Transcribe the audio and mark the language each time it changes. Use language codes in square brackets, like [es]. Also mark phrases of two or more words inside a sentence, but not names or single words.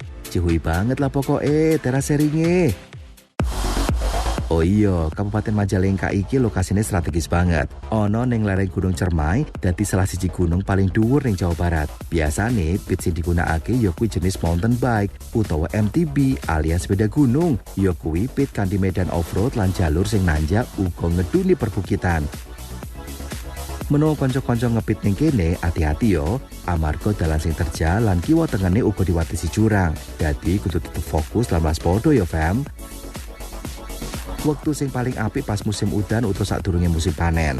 [jv] Cihui banget lah pokoke teras seringe. Oh iya, Kabupaten Majalengka iki lokasine strategis banget. Ana ning lereng Gunung Cermai, dadi salah siji gunung paling dhuwur ning Jawa Barat. Biasane pit sing digunakake ya kuwi jenis [en] mountain bike [jv] utawa MTB alias [id] sepeda gunung. [jv] Ya kuwi pit kanthi medan off-road lan jalur sing nanjak uga ngeduni perbukitan. Menawa kanca-kanca ngepit ning kene, hati-hati yo. Amarga dalan sing terjal lan kiwa tengene uga diwatesi jurang. Dadi kudu tetep fokus lan waspada yo fam. Wektu sing paling apik pas musim udan utawa sadurunge musim panen.